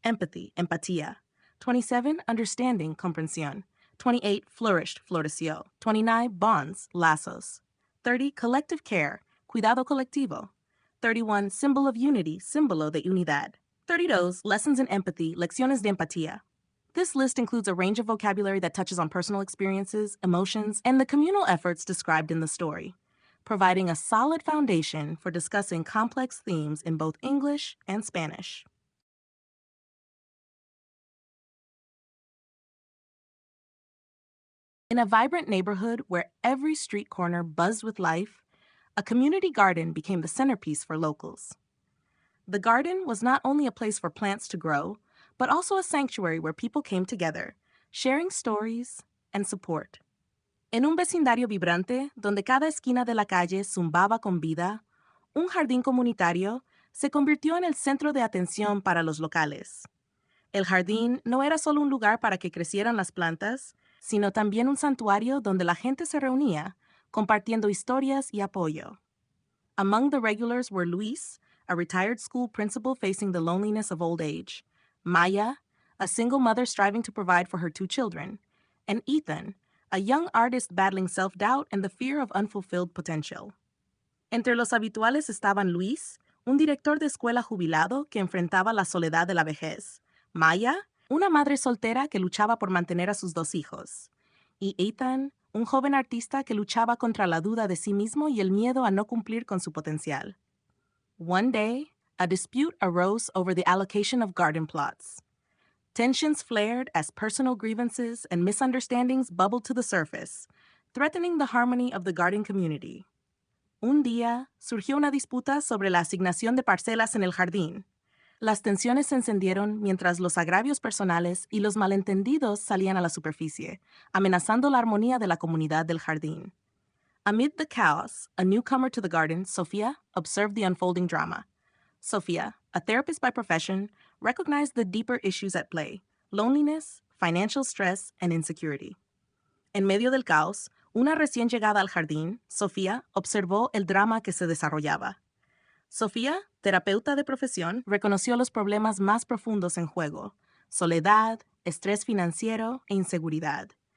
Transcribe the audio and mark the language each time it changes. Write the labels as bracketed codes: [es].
[en] Empathy, [es] empatía. [en] 27. Understanding, [es] comprensión. [en] 28. Flourished, [es] floreció. [en] 29. Bonds, [es] lazos. [en] 30. Collective care, [es] cuidado colectivo. [en] 31. Symbol of unity, [es] símbolo de unidad. [en] 32. Lessons in empathy, [es] lecciones de empatía. [en] This list includes a range of vocabulary that touches on personal experiences, emotions, and the communal efforts described in the story, providing a solid foundation for discussing complex themes in both English and Spanish. In a vibrant neighborhood where every street corner buzzed with life, a community garden became the centerpiece for locals. The garden was not only a place for plants to grow, but also a sanctuary where people came together, sharing stories and support. [es] En un vecindario vibrante, donde cada esquina de la calle zumbaba con vida, un jardín comunitario se convirtió en el centro de atención para los locales. El jardín no era solo un lugar para que crecieran las plantas, sino también un santuario donde la gente se reunía, compartiendo historias y apoyo. [en] Among the regulars were Luis, a retired school principal facing the loneliness of old age, Maya, a single mother striving to provide for her 2 children, and Ethan, a young artist battling self-doubt and the fear of unfulfilled potential. [es] Entre los habituales estaban Luis, un director de escuela jubilado que enfrentaba la soledad de la vejez, Maya, una madre soltera que luchaba por mantener a sus 2 hijos, y Ethan, un joven artista que luchaba contra la duda de sí mismo y el miedo a no cumplir con su potencial. [en] One day, a dispute arose over the allocation of garden plots. Tensions flared as personal grievances and misunderstandings bubbled to the surface, threatening the harmony of the garden community. [es] Un día, surgió una disputa sobre la asignación de parcelas en el jardín. Las tensiones se encendieron mientras los agravios personales y los malentendidos salían a la superficie, amenazando la armonía de la comunidad del jardín. [en] Amid the chaos, a newcomer to the garden, Sofia, observed the unfolding drama. Sofia, a therapist by profession, recognized the deeper issues at play: loneliness, financial stress, and insecurity. [es] En medio del caos, una recién llegada al jardín, Sofía, observó el drama que se desarrollaba. Sofía, terapeuta de profesión, reconoció los problemas más profundos en juego: soledad, estrés financiero e inseguridad.